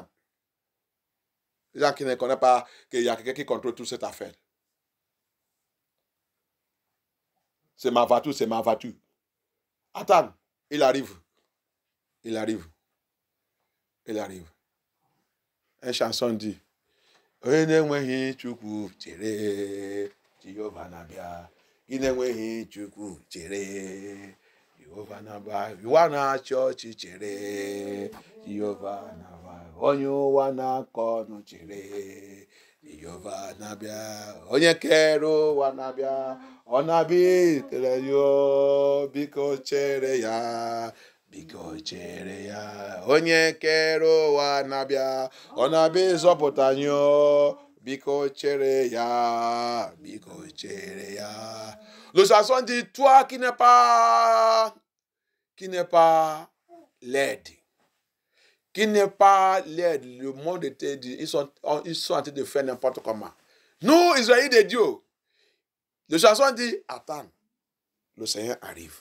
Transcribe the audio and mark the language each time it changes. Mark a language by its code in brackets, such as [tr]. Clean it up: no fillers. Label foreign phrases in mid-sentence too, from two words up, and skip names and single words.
[fr] Les gens qui ne connaissent pas qu'il y a quelqu'un qui contrôle toute cette affaire. C'est ma voiture, c'est ma voiture. Attends, il arrive. Il arrive. Il arrive. Une chanson dit [ig] Onenweghị Chukwu chere Jehova na-abịa. Inenweghị Chukwu chere Jehova na-abịa. Ụwa na-achị ọchị chere Jehova na-abịa. Onye ụwa na-akọ ọnụ chere Jehova na-abịa. Onye kere ụwa na-abịa. Ọ na-abịa ikele yo biko chere ya. Biko chere ya. Onye kere ụwa na-abịa. Ọ na-abịa ịzọpụta anyị o. Biko chere ya. Biko chere ya. [fr] Le chanson dit, toi qui n'es pas laide, le monde était dit, ils sont en train de faire n'importe comment. Nous, Israélites de Dieu, le chanson dit, attends, le Seigneur arrive.